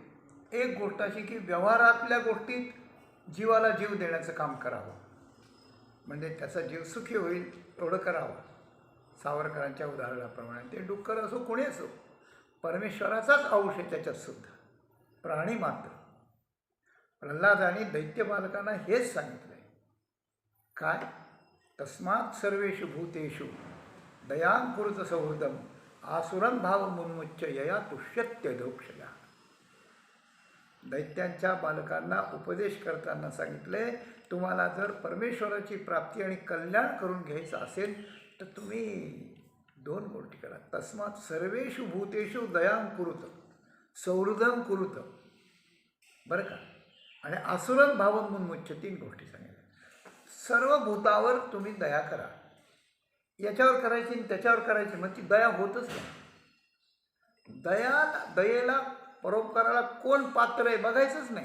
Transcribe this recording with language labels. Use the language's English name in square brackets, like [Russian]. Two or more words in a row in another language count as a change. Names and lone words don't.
[Marathi] एक गोष्ट अशी की व्यवहारातल्या गोष्टीत जीवाला जीव देण्याचं काम करावं, म्हणजे त्याचा जीव सुखी होईल एवढं करावं. सावरकरांच्या उदाहरणाप्रमाणे ते डुक्कर असो कोणी असो, परमेश्वराचाच अंश आहे त्याच्यातसुद्धा, प्राणी मात्र. प्रल्हादांनी दैत्य बालकांना हेच सांगितलं आहे. काय? [Sanskrit] तस्मात् सर्वेषु भूतेषु दयां कुरुत सौहृदम आसुरं भावमुन्मुच्य यया तुष्यत्यधोक्षया. [Marathi] दैत्यांच्या बालकांना उपदेश करताना सांगितले, तुम्हाला जर परमेश्वराची प्राप्ती आणि कल्याण करून घ्यायचं असेल तर तुम्ही 2 गोष्टी करा. [Sanskrit] तस्मात् सर्वेषु भूतेषु दयां कुरुत सौहृदं कुरुत, [Marathi] बरं का. आणि [Sanskrit] आसुरं भावमुन्मुच्य [Marathi] 3 गोष्टी सांगितल्या. सर्व भूतावर तुम्ही दया करा. याच्यावर करायची आणि त्याच्यावर करायची, मग ती दया होतच नाही. दयेला परोपकाराला कोण पात्र आहे बघायचंच नाही.